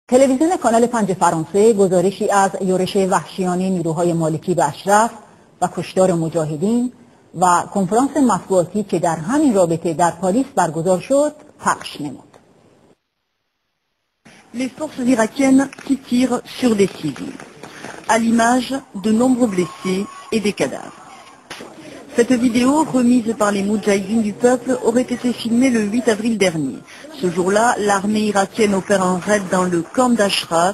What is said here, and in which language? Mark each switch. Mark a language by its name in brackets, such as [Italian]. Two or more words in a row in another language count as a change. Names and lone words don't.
[Persian] تلویزیون کانال 5 فرانسه گزارشی از یورش وحشیانه نیروهای مالکی به اشراف و کشتار مجاهدین و کنفرانس مطبوعاتی که در همین رابطه در پاریس برگزار شد پخش نمود. [French] Les forces irakiennes qui tirent sur des civils, à l'image de nombreux blessés et des cadavres. Cette vidéo, remise par les Moudjahidines du peuple, aurait été filmée le 8 avril dernier. Ce jour-là, l'armée irakienne opère un raid dans le camp d'Ashraf.